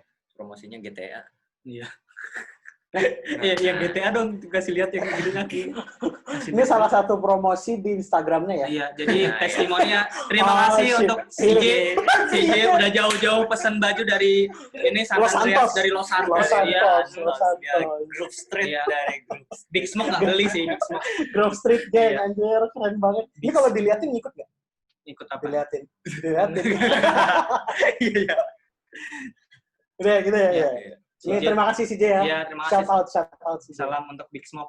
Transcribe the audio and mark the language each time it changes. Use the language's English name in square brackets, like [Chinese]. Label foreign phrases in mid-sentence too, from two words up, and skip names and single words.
[Indonesian] promosinya GTA. Iya. Yang GTA dong, kasih lihat yang gitu lagi. Ini salah satu promosi di Instagramnya ya? Iya, jadi Nah, testimoninya terima Oh, kasih shit. untuk CJ udah jauh-jauh pesan baju dari ini San Los Andreas Santos. dari Los Santos. Los Santos. Iya. Los Santos. Group Street Iya. dari Group. Big Smoke nggak beli sih, Big Smoke. Grove Street Gang, Iya. anjir, keren banget. Ini kalau diliatin ngikut nggak? Ikut apa? Diliatin. Iya. Udah gitu ya? Iya. Iya. Ini terima kasih CJ ya. Iya, terima Shout kasih. out CJ. Salam untuk Big Smoke.